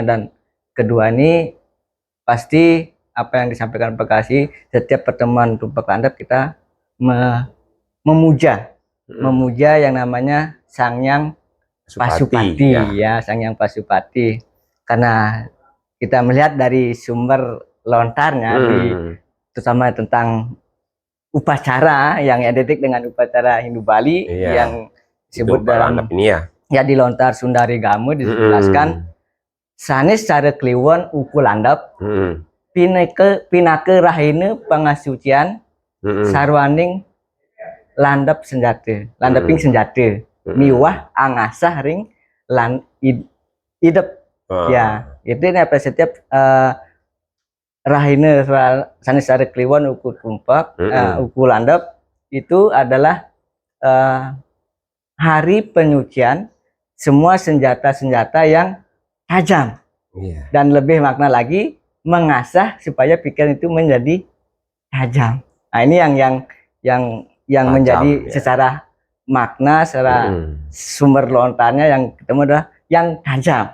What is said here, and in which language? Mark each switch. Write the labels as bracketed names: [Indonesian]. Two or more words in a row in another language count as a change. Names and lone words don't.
[Indonesian] Dan kedua ini pasti apa yang disampaikan Pak Kasih, setiap pertemuan tumpak landap kita memuja yang namanya Sangyang Pasupati ya, Sangyang Pasupati, karena kita melihat dari sumber lontarnya terutama tentang upacara yang identik dengan upacara Hindu Bali yang disebut dalam ini ya di lontar Sundari Gamu dijelaskan [Balinese] sanes cara Kliwon uku landap pinake rahine pangasucian sarwaning landap senjata, landaping senjata miwah angasah ring idep. [Indonesian] Ya, itu apa setiap rahine Sanesare Kliwon uku tumpak uku landap itu adalah hari penyucian semua senjata-senjata yang tajam. Dan lebih makna lagi mengasah supaya pikiran itu menjadi tajam. Nah, ini yang tajam, menjadi secara makna, secara sumber lontarnya yang ketemu adalah yang tajam.